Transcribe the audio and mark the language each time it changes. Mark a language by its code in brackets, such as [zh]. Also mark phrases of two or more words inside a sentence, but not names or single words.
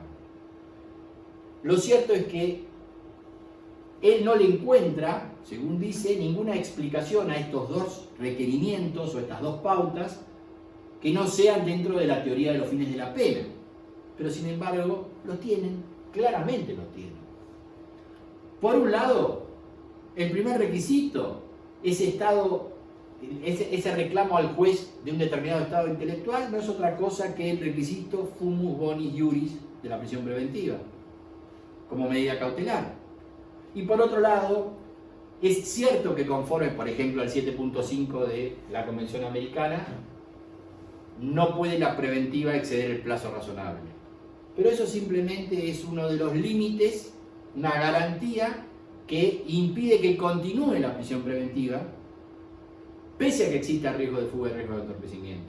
[es] Lo cierto es que él no le encuentra, según dice, ninguna explicación a estos dos requerimientos o estas dos pautas que no sean dentro de la teoría de los fines de la pena. Pero sin embargo, los tienen, claramente los tienen. Por un lado, el primer requisito ese reclamo al juez de un determinado estado intelectual no es otra cosa que el requisito [la] fumus bonis iuris [es] de la prisión preventiva, como medida cautelar. Y por otro lado, es cierto que conforme, por ejemplo, al 7.5 de la Convención Americana, no puede la preventiva exceder el plazo razonable. Pero eso simplemente es uno de los límites, una garantía que impide que continúe la prisión preventiva, pese a que exista riesgo de fuga y riesgo de entorpecimiento.